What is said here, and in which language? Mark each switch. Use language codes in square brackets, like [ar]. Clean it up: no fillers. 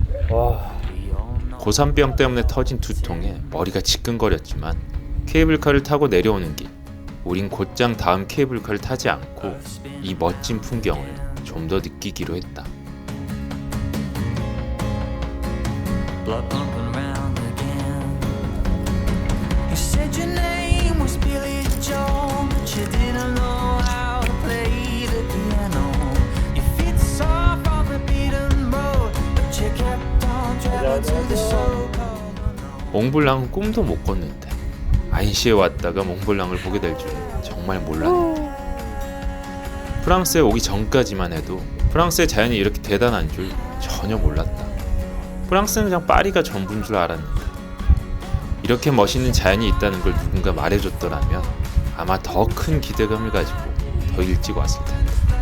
[ko] 와, 고산병 때문에 터진 두통에 머리가 지끈거렸지만 케이블카를 타고 내려오는 길, 우린 곧장 다음 케이블카를 타지 않고 이 멋진 풍경을 좀 더 느끼기로 했다. [en] Blood pumping round again. You said your name was Billy Joe, but you didn't know how to play the piano. Your feet soft on the beaten road, but you kept on traveling to the so-called unknown. [ko] 몽블랑은 꿈도 못 꿨는데 안시에 왔다가 몽블랑을 보게 될 줄은 정말 몰랐는데 프랑스에 오기 전까지만 해도 프랑스의 자연이 이렇게 대단한 줄 전혀 몰랐다. 프랑스는 그냥 파리가 전부인 줄 알았는데 이렇게 멋있는 자연이 있다는 걸 누군가 말해줬더라면 아마 더 큰 기대감을 가지고 더 일찍 왔을 텐데.